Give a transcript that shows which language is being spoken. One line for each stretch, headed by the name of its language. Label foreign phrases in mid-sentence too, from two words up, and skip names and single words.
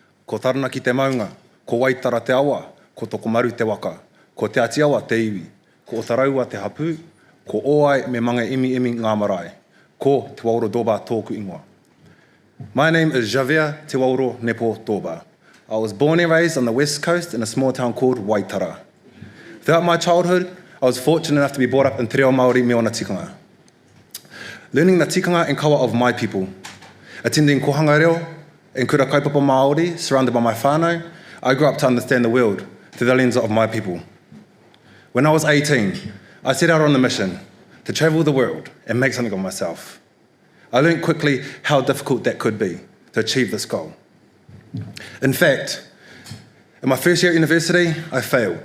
Māori: ko Taranaki te maunga, ko Waitara te awa, ko Tokomaru te waka, ko Te Atiawa te iwi, ko Otaraua te hapu, ko Oai me manga imi ngā marae, ko Te Wawaro Doorbar tōku ingoa.
English: My name is Javier Doorbar. I was born and raised on the west coast in a small town called Waitara. Throughout my childhood, I was fortunate enough to be brought up in
Māori: te reo Māori me ona tikanga.
English: Learning the tikanga and kawa of my people, attending
Māori: kohanga reo
English: and
Māori: kura kaupapa Māori,
English: surrounded by my whānau, I grew up to understand the world through the lens of my people. When I was 18, I set out on the mission to travel the world and make something of myself. I learned quickly how difficult that could be to achieve this goal. In fact, in my first year at university, I failed.